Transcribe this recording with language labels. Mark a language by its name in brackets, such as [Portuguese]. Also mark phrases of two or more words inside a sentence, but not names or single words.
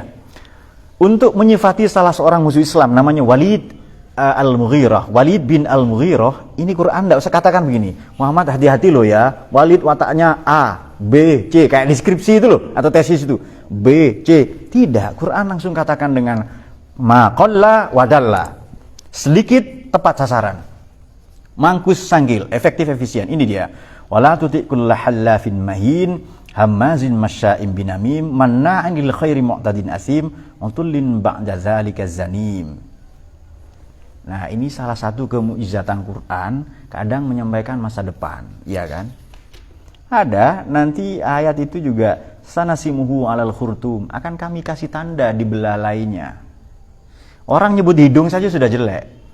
[Indonesian] Untuk menyifati salah seorang musuh Islam namanya Walid Al-Mughirah, Walid bin Al-Mughirah, ini Quran tidak usah katakan begini, Muhammad hati-hati loh ya, Walid wataknya A, B, C, kayak deskripsi itu loh, atau tesis itu, B, C. Tidak, Quran langsung katakan dengan [Arabic] ما قل ودل, [Indonesian] sedikit tepat sasaran, mangkus sanggil, efektif efisien. Ini dia. [Arabic] ولا تطع كل حلاف مهين هماز مشاء بنميم مناع للخير معتد أثيم عتل بعد ذلك زنيم. [Indonesian] Nah, ini salah satu kemu'jizatan Quran, kadang menyampaikan masa depan, ya kan? Ada nanti ayat itu juga [Arabic] سنسمه على الخرطوم, [Indonesian] akan kami kasih tanda di belalainya. Orang nyebut hidung saja sudah jelek.